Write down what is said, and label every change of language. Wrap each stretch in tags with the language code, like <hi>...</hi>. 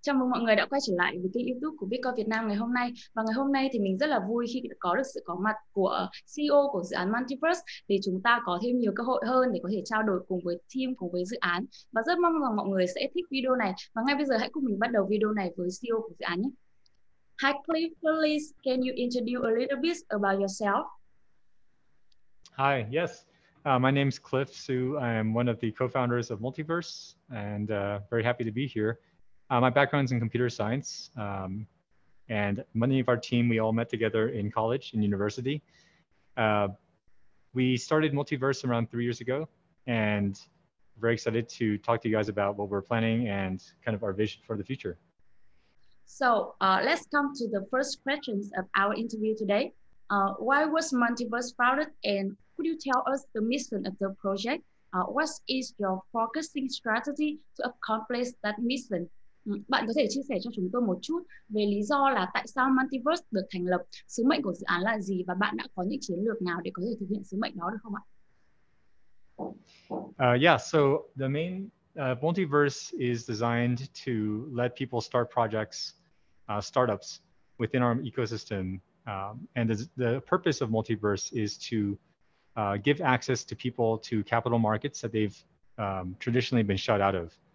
<vi>mọi người đã quay trở lại với kênh YouTube của Bigcoin Việt Nam ngày hôm nay. Và ngày hôm nay thì mình rất là vui khi có được sự có mặt của CEO của dự án Multiverse để chúng ta có thêm nhiều cơ hội hơn để có thể trao đổi cùng với team, cùng với dự án. Và rất mong rằng mọi người sẽ thích video này. Và ngay bây giờ hãy cùng mình bắt đầu video này với CEO của dự án nhé.</vi> <en>Hi Cliff, please can you introduce a little bit about yourself? Hi, yes. My name's Cliff Su. I'm one of the co-founders of Multiverse and very happy to be here. My background's in computer science, and many of our team, we all met together in college and university. We started Multiverse around 3 years ago, and very excited to talk to you guys about what we're planning and kind of our vision for the future. So let's come to the first questions of our interview today. Why was Multiverse founded, and could you tell us the mission of the project? What is your focusing strategy to accomplish that mission?</en> <vi>Bạn có thể chia sẻ cho chúng tôi một chút về lý do là tại sao Multiverse được thành lập, sứ mệnh của dự án là gì và bạn đã có những chiến lược nào để có thể thực hiện sứ mệnh đó được không ạ?</vi> <en>Yeah, so the main Multiverse is designed to let people start projects, startups within our ecosystem. And the purpose of Multiverse is to give access to people to capital markets that they've traditionally been shut out of.</en>